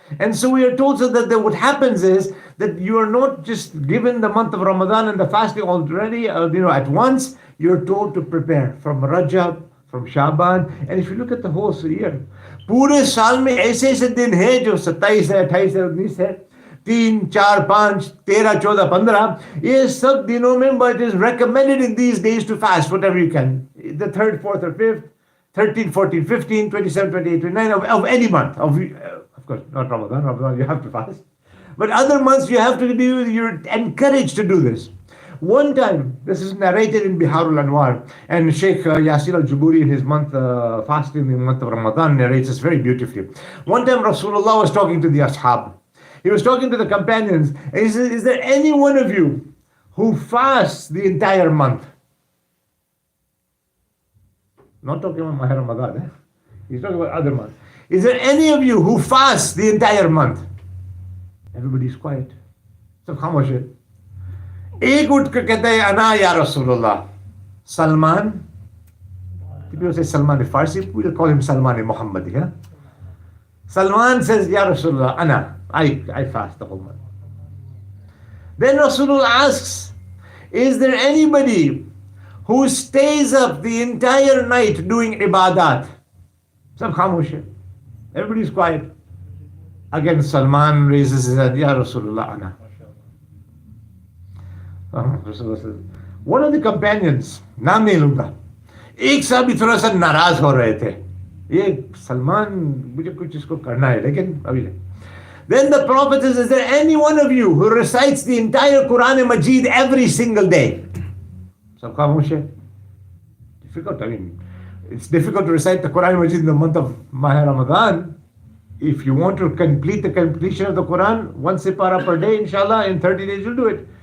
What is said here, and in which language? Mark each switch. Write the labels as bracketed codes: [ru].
[en] And so we are told so that what happens is that you are not just given the month of Ramadan and the fasting already, at once. You're told to prepare from Rajab, from Sha'ban. And if you look at the whole year, [hi] पूरे साल में ऐसे ऐसे दिन हैं जो 27 है, 28 है, 19 है, 3, 4, 5, 13, 14, 15. ये सब दिनों में, [en] but it is recommended in these days to fast whatever you can. The 3rd, 4th or 5th, 13, 14, 15, 27, 28, 29 of any month. Of course, not Ramadan. Ramadan, you have to fast. But other months, you have to be, you're encouraged to do this. One time, this is narrated in Biharul Anwar, and Sheikh Yasir al-Juburi in his month fasting in the month of Ramadan narrates this very beautifully. One time, Rasulullah was talking to the ashab. He was talking to the companions, and he said, is there any one of you who fasts the entire month? Not talking about Maha Ramadan. Eh? He's talking about other months. Is there any of you who fasts the entire month? Everybody's quiet. So [hi] खामोश है. एक उठ कर कहता है [ar] अना या रसूलुल्लाह. [en] Salman. People say Salman in Farsi. We'll call him Salman in Muhammad. Yeah? Salman says, [ar] Ya Rasulullah, Ana. [en] I fast the whole month. Then Rasulullah asks, is there anybody who stays up the entire night doing ibadat? [hi] Sab khamosh hai. [en] Everybody's quiet. Again, Salman raises his hand, [ar] Ya Rasulullah, Ana. [en] Rasulullah says, one of the companions, [hi] नाम नहीं लूंगा, एक साहब भी थोड़ा सा नाराज हो रहे थे. ये सलमान मुझे कुछ इसको करना है, लेकिन अभी नहीं. [en] Then the Prophet says, is there any one of you who recites the entire Quran and Majid every single day? [hi] सब खामोश है. [en] Difficult, I mean, it's difficult to recite the Quran and Majid in the month of Maha Ramadan. If you want to complete the completion of the Quran, one sipara per day, inshallah, in 30 days you'll do it.